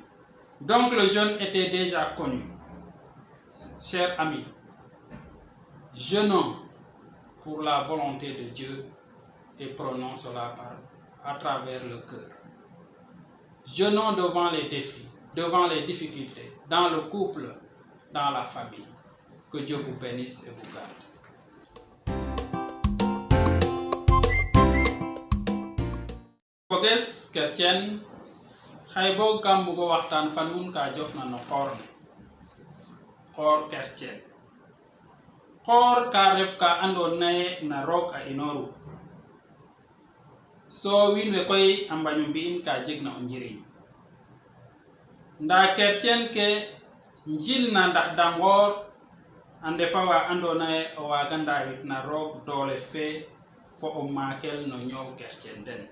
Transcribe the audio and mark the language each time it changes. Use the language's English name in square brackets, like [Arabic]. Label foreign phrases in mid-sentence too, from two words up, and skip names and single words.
[French] Donc le jeûne était déjà connu. Chers amis, jeûnons pour la volonté de Dieu et prenons cela à travers le cœur. Jeûnons devant les défis, devant les difficultés, dans le couple, dans la famille. Que Dieu vous bénisse et vous garde. [Serer] Foges chrétien xay bo kam bugo waxtaan fa nun ka jofna no xoor ne xoor chrétien xoor ka ref ka andoona ye na roog a inooru so wiin we koy a mbaño mbi'in ka jegna o njiriñ ndaa chrétien ke njilna ndax da ngoor a ndefa wa andoona ye o waaga ndaawit na roog doole fe fo o maakel no ñoow chrétien den